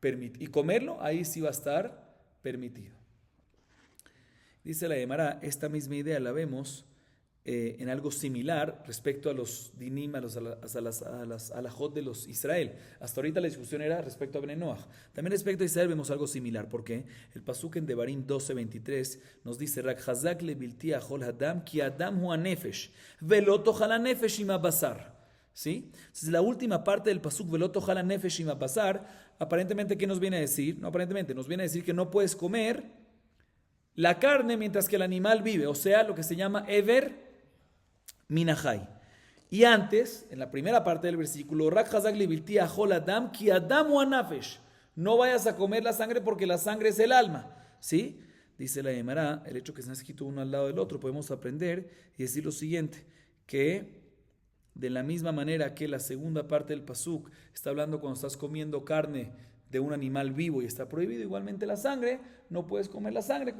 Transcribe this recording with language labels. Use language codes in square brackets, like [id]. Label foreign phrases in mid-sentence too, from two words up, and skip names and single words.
[es] Y comerlo, ahí sí va a estar permitido. Dice la Gemara, esta misma idea la vemos en algo similar respecto a los dinim, a las alajot de los Israel. Hasta ahorita la discusión era respecto a Ben Noach. También respecto a Israel vemos algo similar, porque el pasuk en Devarim 12:23 nos dice, [he] רק חזק לבלתי אכול הדם כי הדם הוא הנפש ולא תאכל הנפש עם הבשר. [es] ¿Sí? Entonces la última parte del pasuk [he] ולא תאכל הנפש עם הבשר, [es] aparentemente ¿qué nos viene a decir? No, aparentemente nos viene a decir que no puedes comer la carne mientras que el animal vive, o sea, lo que se llama [he] אבר מן החי. [es] Y antes, en la primera parte del versículo, [he] רק חזק לבלתי אכול הדם כי הדם הוא הנפש. [es] No vayas a comer la sangre porque la sangre es el alma. ¿Sí? Dice la Gemara, el hecho que se han escrito uno al lado del otro, podemos aprender y decir lo siguiente, que de la misma manera que la segunda parte del pasuk está hablando cuando estás comiendo carne de un animal vivo y está prohibido, igualmente la sangre, no puedes comer la sangre.